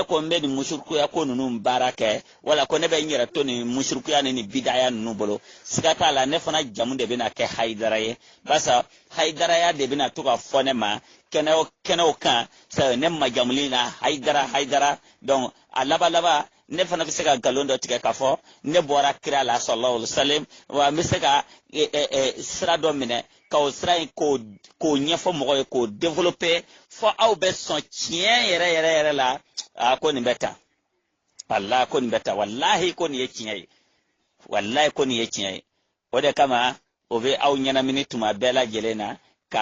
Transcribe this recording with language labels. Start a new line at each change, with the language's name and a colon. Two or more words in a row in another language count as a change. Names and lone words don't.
Bambara: ko n bɛ nin musurukuya ko ninnu baara kɛ wala ko ne bɛ n yɛrɛ to nin musurukuya ni nin bidaya ninnu bolo siga t'a la ne fana jamu de bɛna kɛ hayidara ye barisa hayidaraya de bɛna to ka fɔ ne ma kɛnɛw kan ne majamuli na hayidara donc a laban ne fana bɛ se ka nkalon dɔ tigɛ k'a fɔ ne bɔra kira la
Arabic: صلى الله عليه وسلم
Bambara: wa n bɛ se ka sira dɔ minɛ k'o sira in k'o ɲɛfɔ mɔgɔw ye k'o développer fɔ aw bɛ sɔn tiɲɛ yɛrɛ la ko nin bɛ tan wallahi ko nin bɛ tan wallahi ko nin ye tiɲɛ ye wallahi ko nin ye tiɲɛ ye o de kama o bɛ aw ɲɛnamini tuma bɛɛ lajɛlen na k'a